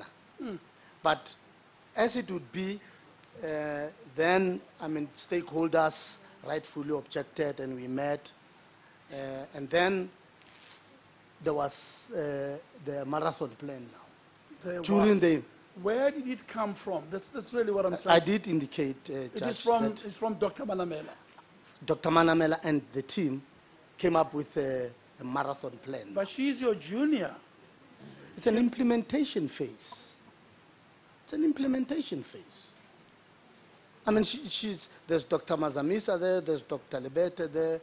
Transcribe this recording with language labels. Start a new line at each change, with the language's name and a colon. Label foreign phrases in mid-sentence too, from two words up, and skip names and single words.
English: But as it would be, then, I mean, stakeholders rightfully objected, and we met, and then there was the marathon plan now. Where did it come from? That's really what I'm trying to... I did indicate, Judge, it's from Dr. Manamela. Dr. Manamela and the team came up with a marathon plan. But she's your junior. It's an implementation phase. It's an implementation phase. I mean, there's Dr. Mazamisa there, there's Dr. Lebete there.